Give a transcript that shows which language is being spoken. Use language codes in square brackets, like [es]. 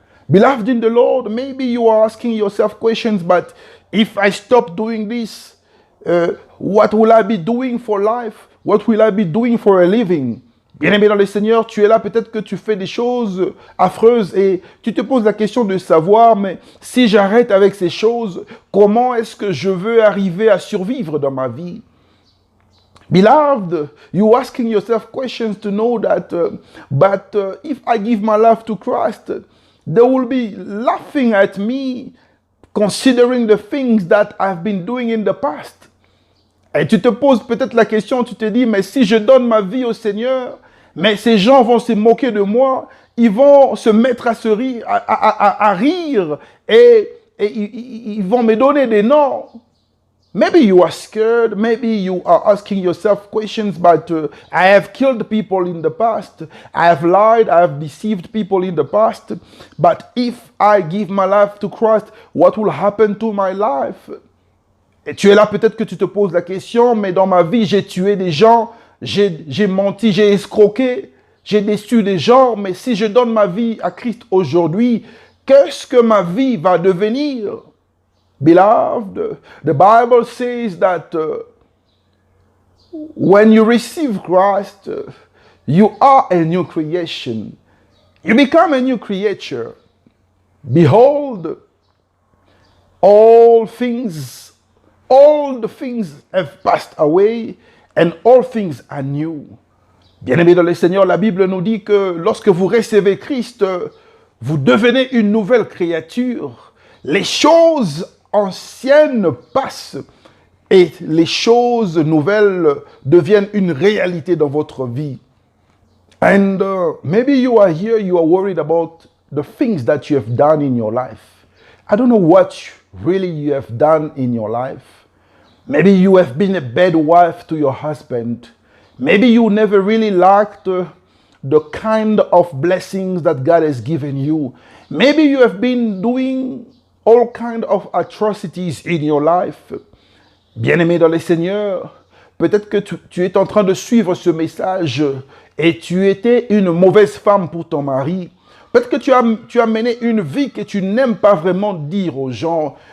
[en] Beloved in the Lord, maybe you are asking yourself questions, but if I stop doing this, what will I be doing for life? What will I be doing for a living? [fr] Bien-aimé dans le Seigneur, tu es là, peut-être que tu fais des choses affreuses et tu te poses la question de savoir, mais si j'arrête avec ces choses, comment est-ce que je veux arriver à survivre dans ma vie? [en] Beloved, you asking yourself questions to know that, but if I give my life to Christ, they will be laughing at me, considering the things that I've been doing in the past. [fr] Et tu te poses peut-être la question, tu te dis, mais si je donne ma vie au Seigneur, mais ces gens vont se moquer de moi, ils vont se mettre à rire et ils vont me donner des noms. [en] Maybe you are scared, maybe you are asking yourself questions, but I have killed people in the past, I have lied, I have deceived people in the past, but if I give my life to Christ, what will happen to my life? [fr] Et tu es là, peut-être que tu te poses la question, mais dans ma vie, j'ai tué des gens, j'ai menti, j'ai escroqué, j'ai déçu des gens, mais si je donne ma vie à Christ aujourd'hui, qu'est-ce que ma vie va devenir? [en] Beloved, the Bible says that when you receive Christ, you are a new creation. You become a new creature. Behold, all the things have passed away and all things are new. [fr] Bien-aimés dans le Seigneur, la Bible nous dit que lorsque vous recevez Christ, vous devenez une nouvelle créature. Les choses anciennes passent et les choses nouvelles deviennent une réalité dans votre vie. [en] And maybe you are here, you are worried about the things that you have done in your life. I don't know what really you have done in your life. Maybe you have been a bad wife to your husband. Maybe you never really liked the kind of blessings that God has given you. Maybe you have been doing all kinds of atrocities in your life. [fr] Bien-aimé dans le Seigneur, peut-être que tu es en train de suivre ce message et tu étais une mauvaise femme pour ton mari. Peut-être que tu as mené une vie que tu n'aimes pas vraiment dire aux gens.